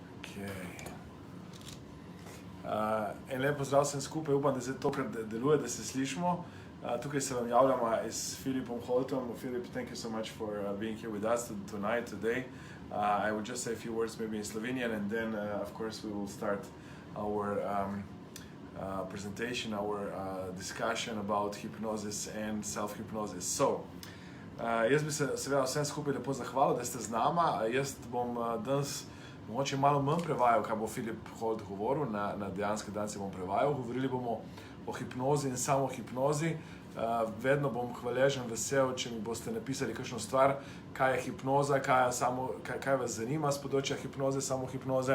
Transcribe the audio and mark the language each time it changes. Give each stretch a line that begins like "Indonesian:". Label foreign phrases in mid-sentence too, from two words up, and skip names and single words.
Slovenian: En lepo zdrav vsem skupaj, upam, da zdaj tokrat deluje, da se slišimo. Tukaj se vam javljamo s Phillipom Holtom.
English: Philip, thank you so much for being here with us tonight, today. I will just say a few words maybe in Slovenian, and then of course we will start our presentation, our discussion about hypnosis and self-hypnosis. So,
Slovenian: jaz bi se seveda vsem skupaj lepo zahvalil, da ste z nama. Jaz bom danes mogoče malo manj prevajal, kaj bo Phillip Holt govoril, na dejanske danes bom prevajal. Govorili bomo o hipnozi in samohipnozi. Vedno bom hvaležen, vesel, če mi boste napisali kakšno stvar, kaj je hipnoza, kaj vas zanima z področja hipnoze, samohipnoze.